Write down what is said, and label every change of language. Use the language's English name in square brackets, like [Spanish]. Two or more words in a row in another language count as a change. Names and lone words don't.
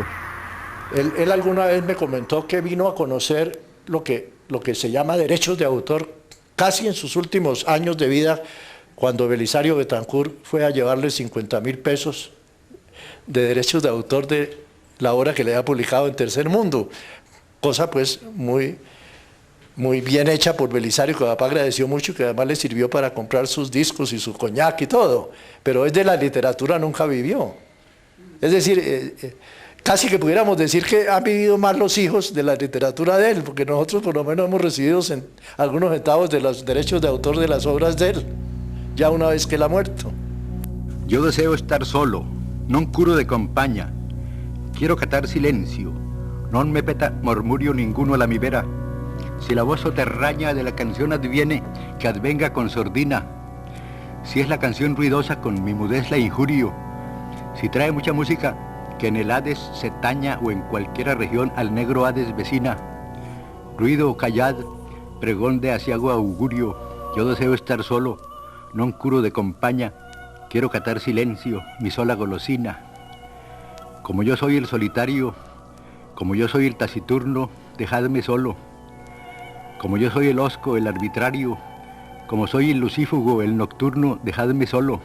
[Spanish] Él alguna vez me comentó que vino a conocer lo que se llama derechos de autor casi en sus últimos años de vida, cuando Belisario Betancourt fue a llevarle 50.000 pesos de derechos de autor de la obra que le había publicado en Tercer Mundo, cosa pues muy bien hecha por Belisario, que papá agradeció mucho, que además le sirvió para comprar sus discos y su coñac y todo, pero es de la literatura nunca vivió. Es decir, casi que pudiéramos decir que han vivido más los hijos de la literatura de él, porque nosotros por lo menos hemos recibido algunos centavos de los derechos de autor de las obras de él, ya una vez que él ha muerto. Yo deseo estar solo, non curo de compaña, quiero catar silencio, non me peta murmurio ninguno a la mi vera. Si la voz soterraña de la canción adviene, que advenga con sordina. Si es la canción ruidosa, con mi mudez la injurio. Si trae mucha música, que en el Hades se taña o en cualquiera región al negro Hades vecina. Ruido o callad, pregón de asiago augurio. Yo deseo estar solo, non curo de compaña. Quiero catar silencio, mi sola golosina. Como yo soy el solitario, como yo soy el taciturno, dejadme solo. Como yo soy el hosco, el arbitrario, como soy el lucífugo, el nocturno, dejadme solo.